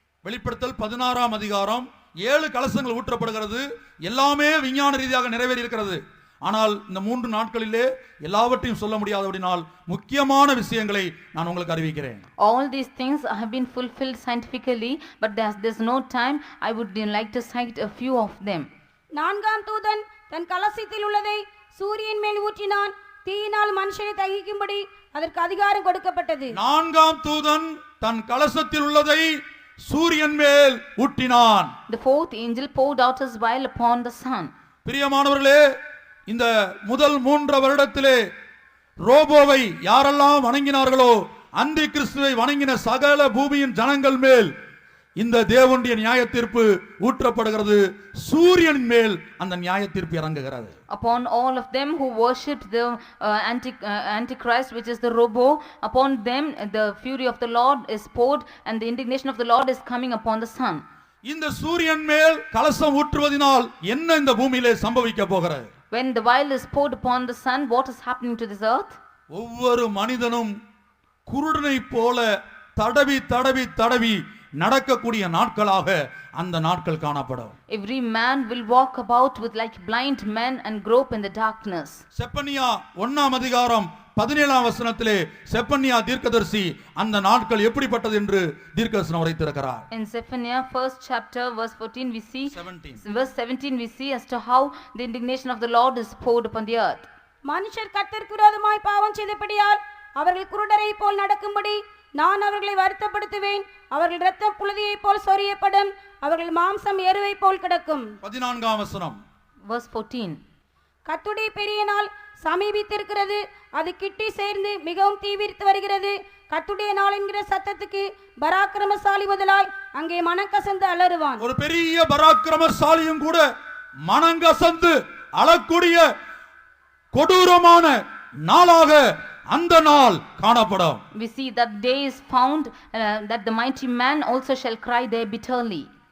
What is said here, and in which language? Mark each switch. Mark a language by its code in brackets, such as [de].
[ta] வெளிப்படுத்தல் 16ஆம் அதிகாரம் 7 கலசங்கள் ஊற்றப்படுகிறது. எல்லாமே விஞ்ஞான ரீதியாக நிறைவேறி இருக்கிறது. ஆனால் இந்த 3 நாட்களிலே எல்லாவற்றையும் சொல்ல முடியாதபடினால் முக்கியமான விஷயங்களை நான் உங்களுக்கு அறிவிக்கிறேன். [en] All these things have been fulfilled scientifically, but there's no time. I would like to cite a few of them. [ta] 4ஆம் தூதன் தன் கலசத்தில் உள்ளதை சூரியன் மேல் ஊற்றினான். தீயினால் மனுஷனை தகிக்கும்படி அதற்கு அதிகாரம் கொடுக்கப்பட்டது. 4ஆம் தூதன் தன் கலசத்தில் உள்ளதை சூரியன் மேல் ஊற்றினான். [en] The 4th angel poured out his vial upon the sun. [ta] பிரியமானவர்களே, இந்த முதல் 3 வருடத்திலே ரோபோவை யாரெல்லாம் வணங்கினார்களோ, அந்தி கிறிஸ்துவை வணங்கின சகல பூமியின் ஜனங்கள் மேல் இந்த தேவனுடைய நியாய தீர்ப்பு ஊற்றப்படுகிறது. சூரியனின் மேல் அந்த நியாய தீர்ப்பு இறங்குகிறது. [en] Upon all of them who worshipped the antichrist, which is the robo, upon them the fury of the Lord is poured, and the indignation of the Lord is coming upon the sun. [ta] இந்த சூரியன் மேல் கலசம் ஊற்றுவதினால் என்ன இந்த பூமியிலே சம்பவிக்க போகிறது? [en] When the vial is poured upon the sun, what is happening to this earth? [ta] ஒவ்வொரு மனிதனும் குருடனை போல தடவி தடவி தடவி நடக்கக்கூடிய நாட்களாக அந்த நாட்கள் காணப்படும். [en] Every man will walk about with like blind men and grope in the darkness. [ta] Zephaniah 1ஆம் அதிகாரம் 17ஆம் வசனத்திலே செப்பனியா தீர்க்கதரிசி அந்த நாட்கள் எப்படிப்பட்டது என்று தீர்க்கதரிசனம் உரைத்திருக்கிறார். [en] In Zephaniah 1st chapter verse 14 we see 17. verse 17 we see as to how the indignation of the Lord is poured upon the earth. [ta] மனுஷர் கர்த்தருக்கு விரோதமாய் பாவம் செய்தபடியால் அவர்கள் குருடரை போல் நடக்கும்படி நான் அவர்களை வருத்தப்படுத்துவேன். அவர்கள் இரத்தம் புழுதியைப் போல் சொரியப்படும். அவர்கள் மாம்சம் எருவை போல் கிடக்கும். 14ஆம் வசனம் [en] Verse 14. [ta] கர்த்தருடைய பெரிய நாள் சமீபித்திருக்கிறது. அது கிட்டி சேர்ந்து மிகவும் தீவிரித்து வருகிறது. கர்த்தருடைய நாள் என்கிற சத்தத்துக்கு பராக்கிரமசாலி முதலாய் அங்கே மனங்கசந்து அலறுவான். ஒரு பெரிய பராக்கிரமசாலியும் கூட மனங்கசந்து அழக்கூடிய கொடூரமான நாளாக அந்த நாள் காணப்படும். [en] We see that day is found that the mighty man also shall cry there bitterly.